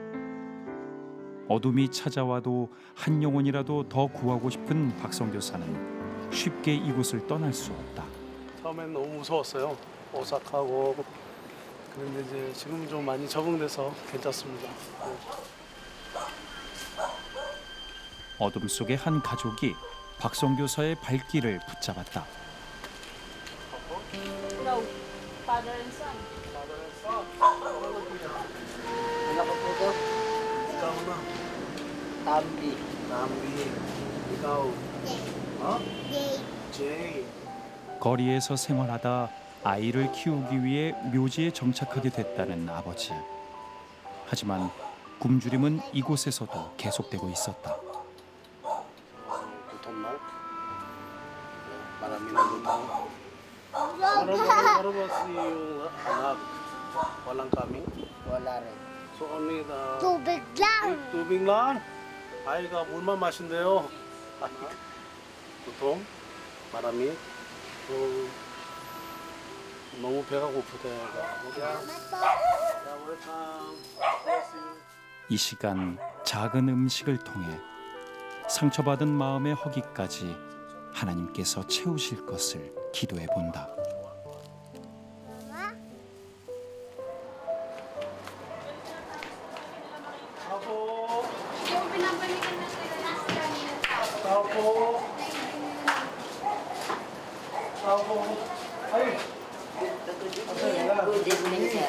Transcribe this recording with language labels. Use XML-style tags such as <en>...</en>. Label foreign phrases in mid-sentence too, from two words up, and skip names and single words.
<ko>어둠이 찾아와도 한 영혼이라도 더 구하고 싶은 박성교사는 쉽게 이곳을 떠날 수 없다. 처음엔 너무 무서웠어요. 오싹하고. 그런데 이제 지금 좀 많이 적응돼서 괜찮습니다. 어둠 속의 한 가족이 박성교사의 발길을 붙잡았다.</ko> <en>No, father and son.</en> <tl>Anak ko po ito, ikaw na. Tambi. 남비. ikaw. 어? Yay.</tl> <ko>제이. 거리에서 생활하다 아이를 키우기 위해 묘지에 정착하게 됐다는 아버지. 하지만 굶주림은 이곳에서도 계속되고 있었다.</ko> <tl>gutom na. Marami na gutom. Ano ba si yung anak? Walang kami? Wala rin.</tl> <en>So only the</en> <tl>Tubig lang. tubig lang?</tl> <ko>아이가 물만 마신대요.</ko> <tl>구tom? marami?</tl> <ko>너무 배가 고프대. 이 시간 작은 음식을 통해 상처받은 마음의 허기까지 하나님께서 채우실 것을 기도해 본다.</ko> <tl>Yung pinabalikan na sila last kanina.</tl> <en>Good evening, sir.</en>